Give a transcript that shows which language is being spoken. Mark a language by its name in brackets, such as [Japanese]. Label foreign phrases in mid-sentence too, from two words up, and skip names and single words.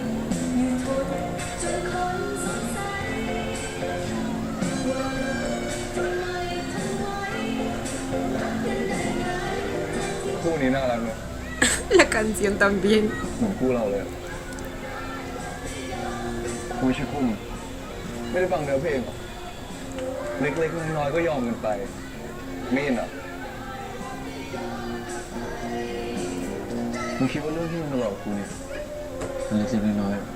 [Thai] คู่นี้น่ารักเนอะ [Spanish] La canción también. [Thai] เหมือนคู่เราเลยไม่ใช่คู่ไม่ได้ฟังเนื้อเพลงหรอเล็กๆน้อยๆก็ยอมกันไปไม่เห็นเหรอมึงคิดว่าเรื่องที่มึงมาหลอกกูเนี่ยมันเล็กๆน้อย